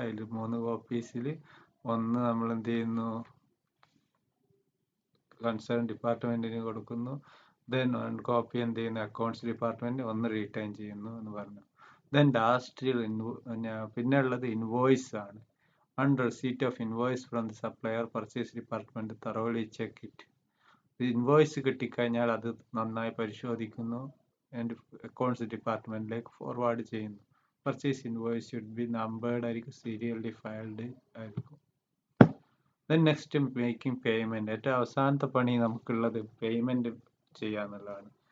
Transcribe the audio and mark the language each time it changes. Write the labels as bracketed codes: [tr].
[ml] അതിൽ 3 കോപ്പീസിൽ ഒന്ന് നമ്മൾ എന്ത് ചെയ്യുന്നു, കൺസേൺ ഡിപ്പാർട്ട്മെന്റിന് കൊടുക്കുന്നു. ദെൻ 1 കോപ്പി എന്ത് ചെയ്യുന്നു, അക്കൗണ്ട്സ് ഡിപ്പാർട്ട്മെന്റ്, ഒന്ന് റീറ്റൈൻ ചെയ്യുന്നു എന്ന് പറഞ്ഞു. ദെൻ ലാസ്റ്റിൽ പിന്നെ ഉള്ളത് ഇൻവോയ്സ് ആണ്. [en] On receipt of invoice from the supplier, purchase department thoroughly check it. [ml] Invoice കിട്ടിക്കഴിഞ്ഞാൽ അത് നന്നായി പരിശോധിക്കുന്നു, ആൻഡ് അക്കൗണ്ട്സ് ഡിപ്പാർട്ട്മെന്റിലേക്ക് ഫോർവേഡ് ചെയ്യുന്നു. Purchase invoice [en] should be numbered [ml] ആയിരിക്കും, സീരിയലി ഫയൽഡ് ആയിരിക്കും. [en] Then next making payment. [ml] ഏറ്റവും അവസാനത്തെ പണി നമുക്കുള്ളത് പേയ്മെന്റ് ചെയ്യാന്നുള്ളതാണ്.